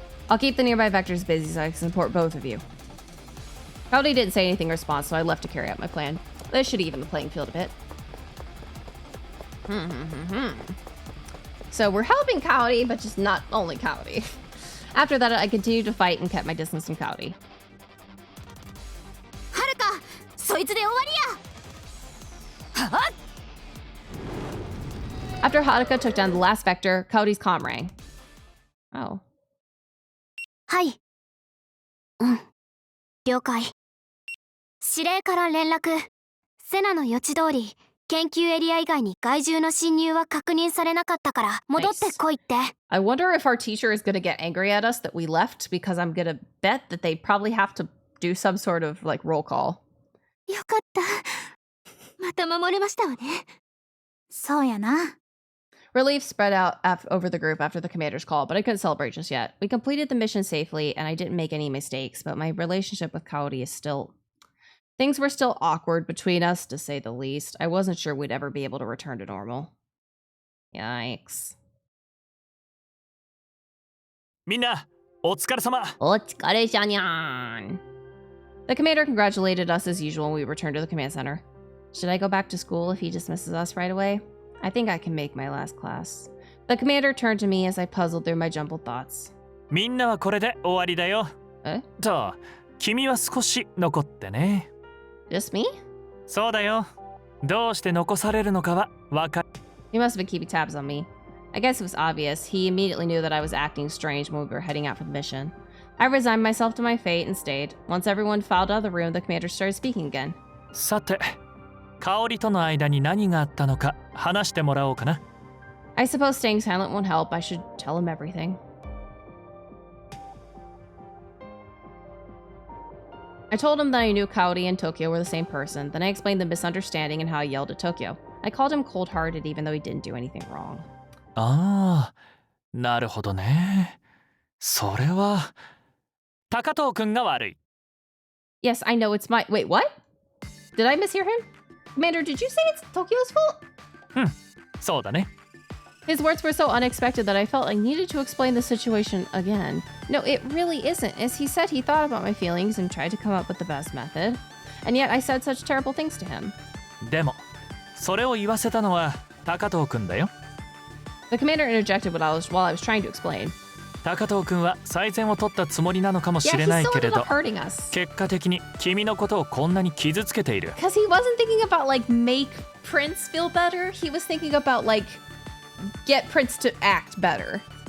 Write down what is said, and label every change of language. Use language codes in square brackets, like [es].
[en] I'll keep the nearby vectors busy so I can support both of you. Kaori didn't say anything in response, so I left to carry out my plan. This should even the playing field a bit. So we're helping Kaori, but just not only Kaori. After that, I continued to fight and kept my distance from Kaori. [ja] はるか、そいつで終わりや。はっ。 [en] After Haruka took down the last vector, Kaori's comm rang. Oh. [ja] はい。うん。了解。司令から連絡。セナの予知通り、研究エリア以外に害獣の侵入は確認されなかったから戻ってこいって。 [en] I wonder if our teacher is gonna get angry at us that we left because I'm gonna bet that they probably have to do some sort of like roll call. [ja] よかった。また守れましたわね。そうやな。 [en] Relief spread out over the group after the commander's call, but I couldn't celebrate just yet. We completed the mission safely, and I didn't make any mistakes, but my relationship with Kaori is still... Things were still awkward between us, to say the least. I wasn't sure we'd ever be able to return to normal. Yikes. [ja] みんな、お疲れ様。お疲れしゃにゃーん. [en] The commander congratulated us as usual when we returned to the command center. Should I go back to school if he dismisses us right away? I think I can make my last class. The commander turned to me as I puzzled through my jumbled thoughts. [ja] みんなはこれで終わりだよ。え？と、君は少し残ってね。 [en] Just me? [ja] そうだよ。どうして残されるのかはわかる。 [en] He must have been keeping tabs on me. I guess it was obvious. He immediately knew that I was acting strange when we were heading out for the mission. I resigned myself to my fate and stayed. Once everyone filed out of the room, the commander started speaking again. [ja] さて、香りとの間に何があったのか話してもらおうかな。 [en] I suppose staying silent won't help. I should tell him everything. I told him that I knew Kaori and Tokyo were the same person. Then I explained the misunderstanding and how I yelled at Tokyo. I called him cold-hearted even though he didn't do anything wrong. [ja] ああ、なるほどね。それは高藤くんが悪い。 [en] Yes, I know it's my... Wait, what? Did I mishear him? Commander, did you say it's Tokyo's fault? [ja] そうだね。 [en] His words were so unexpected that I felt I needed to explain the situation again. No, it really isn't. As he said, he thought about my feelings and tried to come up with the best method. And yet I said such terrible things to him. [ja] でも、それを言わせたのは高藤くんだよ。 [en] The commander interjected while I was trying to explain. [ja] 高藤くんは最善を取ったつもりなのかもしれないけれど、結果的に君のことをこんなに傷つけている。 [en] Because he wasn't thinking about like make Prince feel better. He was thinking about like get Prince to act better.